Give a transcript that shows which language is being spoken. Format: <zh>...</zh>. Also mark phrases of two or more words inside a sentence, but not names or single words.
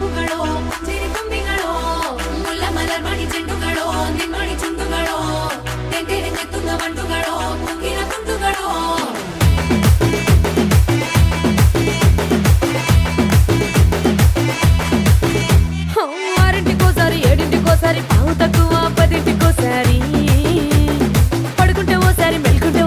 <ml>ചെണ്ടുകളോ ചിരിത്തുമ്പികളോ മുല്ലമലർ മണി ചെണ്ടുകളോ നിൻമണി ചുണ്ടുകളോ തെറ്റിരഞ്ഞെത്തുന്ന വണ്ടുകളോ കുങ്കിന തുണ്ടുകളോ</ml> <te>ఆరింటికోసారి ఏడింటికోసారి పావు తక్కువ పదింటికోసారి పడుకుంటే ఓసారి మెలుకుంటే</te>